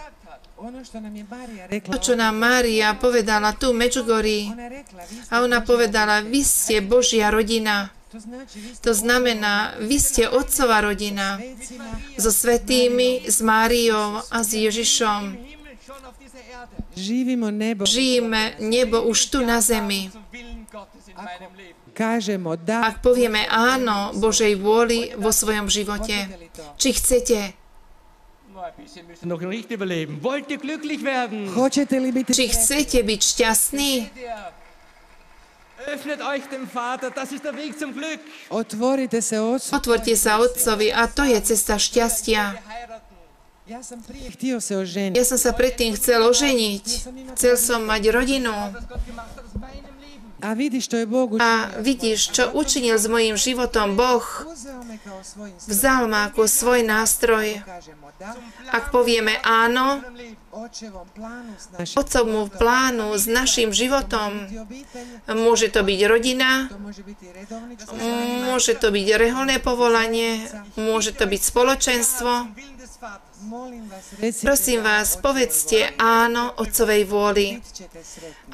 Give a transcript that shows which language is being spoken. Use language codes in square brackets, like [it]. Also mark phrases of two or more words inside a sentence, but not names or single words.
[sk] To, čo nám Mária povedala tu v Mečugorí, a ona povedala, vy ste Božia rodina. To znamená, vy ste Otcova rodina so svätými, s Máriou a s Ježišom. Žijeme nebo už tu na zemi [hr] kažemo da, [sk] Ak povieme áno Božej vôli vo svojom živote, či chcete, [de] Sie müssen noch nicht überleben. Wollt ihr glücklich werden? [hr] hoćete li biti [sk] či chcete byť šťastní, [de] Öffnet euch dem Vater, das ist der Weg zum Glück. [hr] Otvorite se Otcu. [sk] otvorte sa Otcovi a to je cesta šťastia. [hr] Ja sam prije htio se oženiti. [sk] Ja som sa predtým chcel oženiť. Chcel som mať rodinu. [hr] A vidiš što je Bog [sk] A vidíš, čo učinil s mojím životom Boh. [hr] uzeo me kao svojim [sk] Vzal ma ako svoj nástroj. [hr] kažemo da, [sk] Ak povieme áno, [hr] očevom planu s našim [sk] Otcovmu plánu s našim životom, [hr] obitelj, [sk] môže to byť rodina, [hr] to može biti redovničko, [sk] môže to byť reholné povolanie, môže to byť spoločenstvo. [hr] molim vas, recite [sk] Prosím vás, povedzte áno Otcovej vôli [hr] ćete sretni.